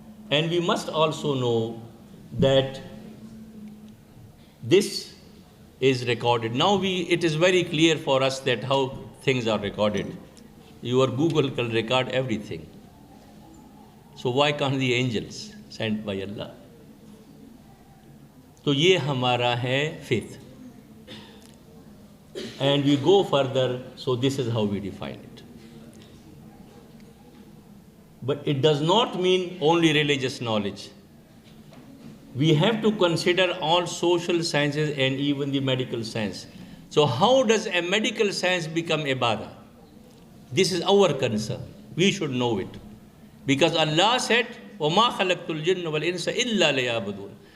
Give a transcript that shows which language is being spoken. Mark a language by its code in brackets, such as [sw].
[en] And we must also know that this is recorded. Now it is very clear for us that how things are recorded. Your Google can record everything. So why can't the angels sent by Allah? [hi] So ये हमारा है faith. [en] And we go further, so this is how we define it. But it does not mean only religious knowledge. we have to consider all social sciences and even the medical science. So how does a medical science become ibadah? This is our concern. We should know it. Because Allah said, [ar] وَمَا خَلَقْتُ الْجِنَّ وَالْإِنسَ إِلَّا لِيَعْبُدُونَ.